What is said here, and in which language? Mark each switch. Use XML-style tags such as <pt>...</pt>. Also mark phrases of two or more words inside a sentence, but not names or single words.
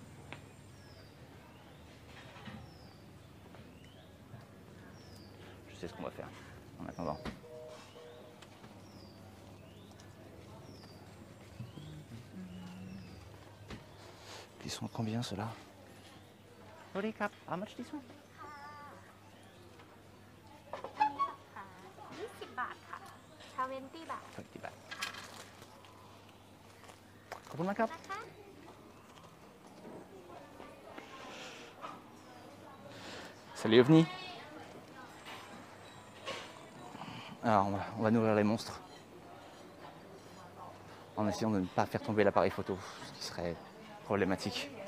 <fr>Je sais ce qu'on va faire en attendant. Ils sont combien ceux-là?</fr> <en>Holy cap, how much this one?</en> <th>20 บาทค่ะ20 บาท</th> <fr>20 baht. Comment cap?</fr> <th>นะคะ</th> <fr>Salut OVNI. Alors on va nourrir les monstres. En essayant de ne pas faire tomber l'appareil photo, ce qui serait problématique.</fr>